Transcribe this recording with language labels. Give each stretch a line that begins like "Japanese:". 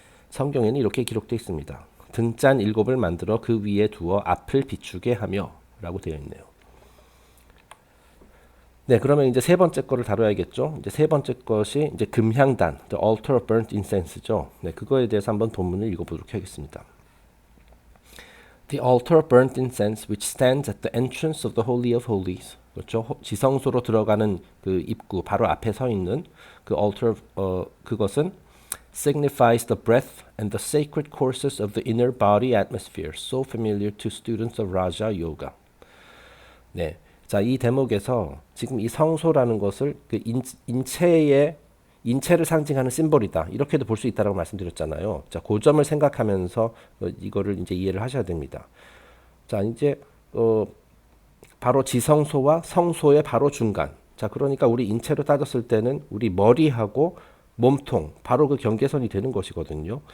Korean: 성경에는 이렇게 기록되어 있습니다. 등잔 7을 만들어 그 위에 두어 앞을 비추게 하며 라고 되어 있네요. 네, 그러면 이제 세 번째 거를 다뤄야겠죠. 이제 세 번째 것이 이제 금향단,
English: the altar of burnt incense
Korean: 죠. 네, 그거에 대해서 한번 본문을 읽어보도록 하겠습니다.
English: The altar of burnt incense which stands at the entrance of the holy of holies.
Korean: 그렇죠. 지성소로 들어가는 그 입구 바로 앞에 서 있는 그 altar 그것은
English: signifies the breadth and the sacred courses of the inner body atmosphere, so familiar to students of Raja Yoga.
Korean: 네. 자, 이 대목에서 지금 이 성소라는 것을 그 인체를 상징하는 심볼이다. 이렇게도 볼 수 있다라고 말씀드렸잖아요. 자, 그 점을 생각하면서 이거를 이제 이해를 하셔야 됩니다. 자, 이제 바로 지성소와 성소의 바로 중간. 자, 그러니까 우리 인체로 따졌을 때는 우리 머리하고 몸통, 바로 그 경계선이 되는 것이거든요.